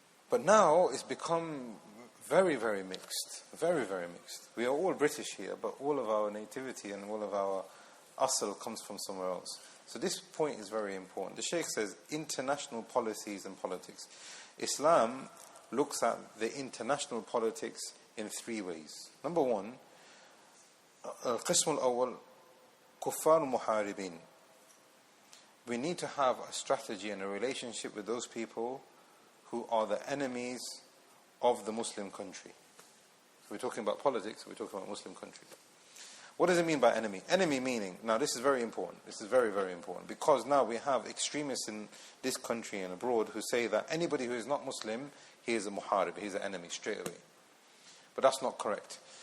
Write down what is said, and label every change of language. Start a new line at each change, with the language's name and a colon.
English: But now it's become very, very mixed, very, very mixed. We are all British here, but all of our nativity and all of our asl comes from somewhere else. So this point is very important. The Shaykh says international policies and politics. Islam looks at the international politics in three ways. Number one,
Arabic: القسم الأول كفار محاربين.
English: We need to have a strategy and a relationship with those people who are the enemies of the Muslim country. So we're talking about politics, we're talking about Muslim country. What does it mean by enemy? Enemy meaning, now this is very important. This is very, very important, because now we have extremists in this country and abroad who say that anybody who is not Muslim, he is a muharib, he is an enemy straight away. But that's not correct.